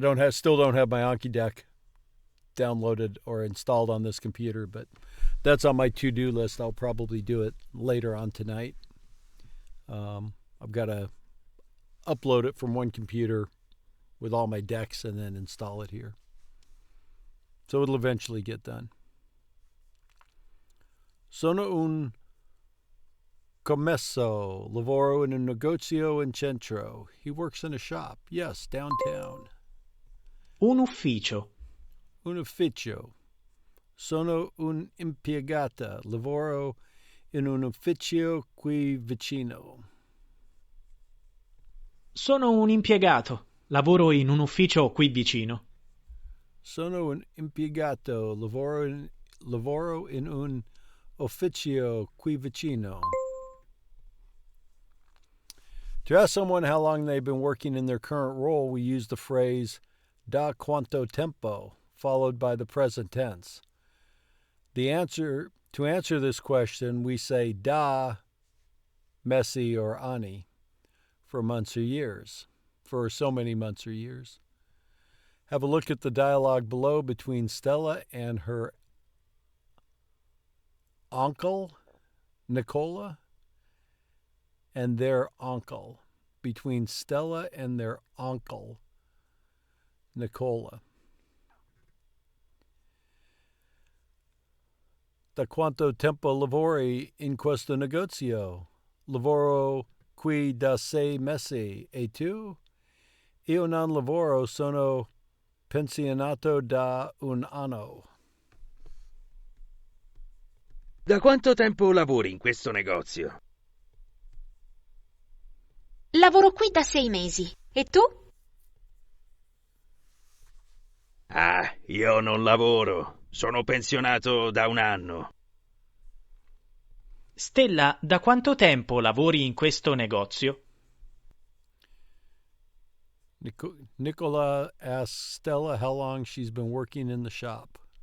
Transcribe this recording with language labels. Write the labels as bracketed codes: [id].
[en] Still don't have my Anki deck downloaded or installed on this computer, but that's on my to-do list. I'll probably do it later on tonight. I've got to upload it from one computer with all my decks and then install it here. So it'll eventually get done. [it] Sono un commesso, lavoro in un negozio in centro. [en] He works in a shop. Yes, downtown. [it] Un ufficio. Un ufficio. Sono un impiegata. Lavoro in un ufficio qui vicino. Sono un impiegato. Lavoro in un ufficio qui vicino. Sono un impiegato. Lavoro in un ufficio qui vicino. [en] To ask someone how long they've been working in their current role, we use the phrase [it] da quanto tempo, [en] followed by the present tense. To answer this question, we say da, mesi, or ani, for months or years, for so many months or years. Have a look at the dialogue below between Stella and her uncle, Nicola, and their uncle. Between Stella and their uncle, Nicola. [it] Da quanto tempo lavori in questo negozio? Lavoro qui da 6 mesi. E tu? Io non lavoro, sono pensionato da un anno. Da quanto tempo lavori in questo negozio? Lavoro qui da 6 mesi. E tu? Ah, io non lavoro. Sono pensionato da un anno. Stella, da quanto tempo lavori in questo negozio? [en] Nicola asks Stella how long she's been working in the shop.